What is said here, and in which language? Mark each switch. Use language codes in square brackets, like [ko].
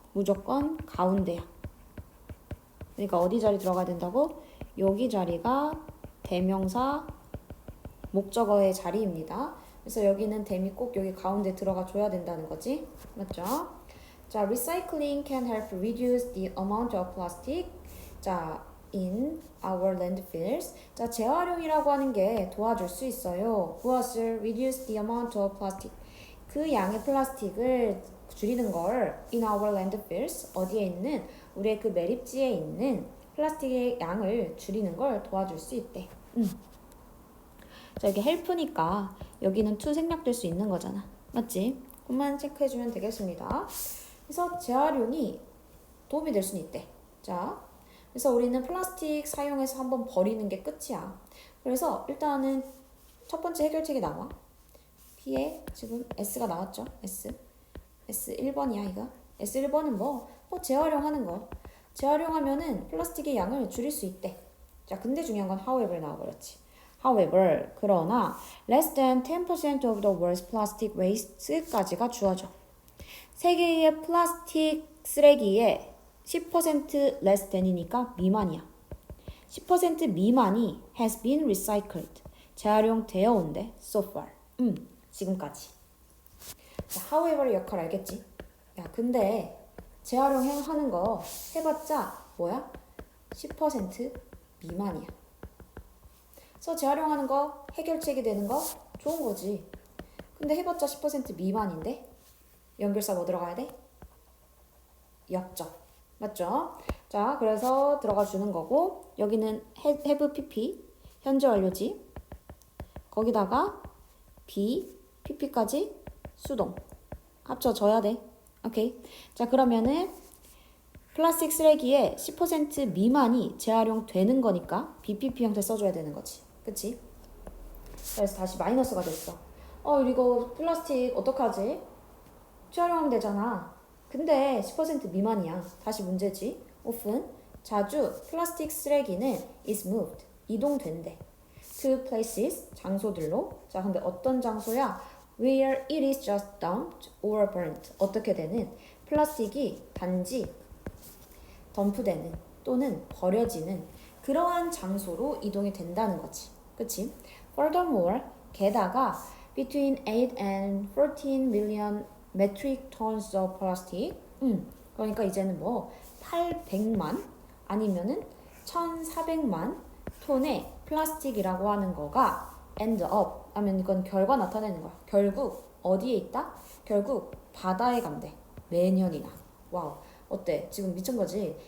[ko] 무조건 가운데야. 그러니까 어디 자리 들어가야 된다고? 여기 자리가 대명사 목적어의 자리입니다. 그래서 여기는 댐이 꼭 여기 가운데 들어가 줘야 된다는 거지. 맞죠? [en] 자, recycling can help reduce the amount of plastic. 자, in our landfills. [ko] 자, 재활용이라고 하는 게 도와줄 수 있어요. 무엇을? [en] reduce the amount of plastic. [ko] 그 양의 플라스틱을 줄이는 걸 [en] in our landfills. [ko] 어디에 있는? 우리의 그 매립지에 있는 플라스틱의 양을 줄이는 걸 도와줄 수 있대. 자, 이게 help니까 여기는 to 생략될 수 있는 거잖아. 맞지? 그것만 체크해주면 되겠습니다. 그래서 재활용이 도움이 될 수는 있대. 자, 그래서 우리는 플라스틱 사용해서 한번 버리는 게 끝이야. 그래서 일단은 첫 번째 해결책이 나와. P에 지금 S가 나왔죠? S 1번이야 이거. S 1번은 뭐 재활용하는 거. 재활용하면은 플라스틱의 양을 줄일 수 있대. 자, 근데 중요한 건 however 나와버렸지. [en] However, [ko] 그러나 [en] less than 10% of the world's plastic waste [ko] 까지가 주어져. 세계의 플라스틱 쓰레기의 10% [en] less than [ko] 이니까 미만이야. 10% 미만이 [en] has been recycled. [ko] 재활용되어 온대. [en] So far. [ko] 지금까지. 자, however 역할 알겠지? 야, 근데 재활용하는 거 해봤자 뭐야? 10% 미만이야. 그래서 재활용하는 거 해결책이 되는 거 좋은 거지. 근데 해봤자 10% 미만인데 연결사 뭐 들어가야 돼? 역적. 맞죠? 자, 그래서 들어가 주는 거고 여기는 have pp 현재 완료지. 거기다가 be pp까지 수동 합쳐져야 돼. 오케이. 자, 그러면은 플라스틱 쓰레기의 10% 미만이 재활용되는 거니까 BPP 형태 써줘야 되는 거지. 그치? 그래서 다시 마이너스가 됐어. 이거 플라스틱 어떡하지? 재활용하면 되잖아. 근데 10% 미만이야. 다시 문제지. often, 자주 플라스틱 쓰레기는 [en] is moved, [ko] 이동된대. [en] to places, [ko] 장소들로. 자, 근데 어떤 장소야? [en] Where it is just dumped or burnt. [ko] 어떻게 되는? 플라스틱이 단지 덤프되는 또는 버려지는 그러한 장소로 이동이 된다는 거지. 그치? [en] Furthermore, [ko] 게다가 [en] between 8 and 14 million metric tons of plastic. [ko] 그러니까 이제는 뭐 800만 아니면은 1400만 톤의 플라스틱이라고 하는 거가 [en] end up [ko] 하면 이건 결과 나타내는 거야. 결국 어디에 있다? 결국 바다에 간대. 매년이나. 와우. 어때? 지금 미친 거지?